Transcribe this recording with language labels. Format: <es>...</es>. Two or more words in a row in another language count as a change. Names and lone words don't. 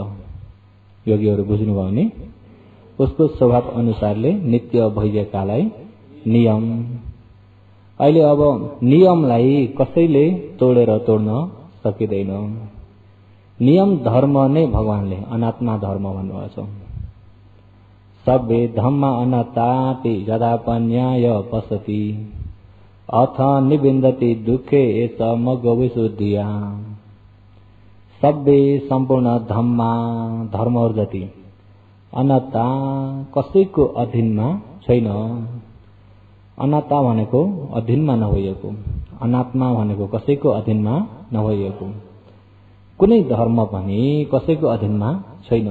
<ne>योगीहरू बुझ्नुभयो नि? उसको स्वभाव अनुसारले नित्य भइएकालाई नियम। अहिले अब नियमलाई कसैले तोड्न सकिँदैन। नियम धर्म नै भगवानले अनात्मा धर्म भन्नुभएको छ।</ne> <pi>सब्बे धम्मा अनात्ताति यदापन्याय पसति अथ निबिन्दति दुःखे एष मग्गविशुद्धिया।</pi> <ne>सब्बे सम्पूर्ण धर्महरू जति अनात्ता कसैको अधीनमा छैन। अनात्ता भनेको अधीनमा नभइएको, अनात्मा भनेको कसैको अधीनमा नभइएको। कुनै धर्म पनि कसैको अधीनमा छैन।</ne>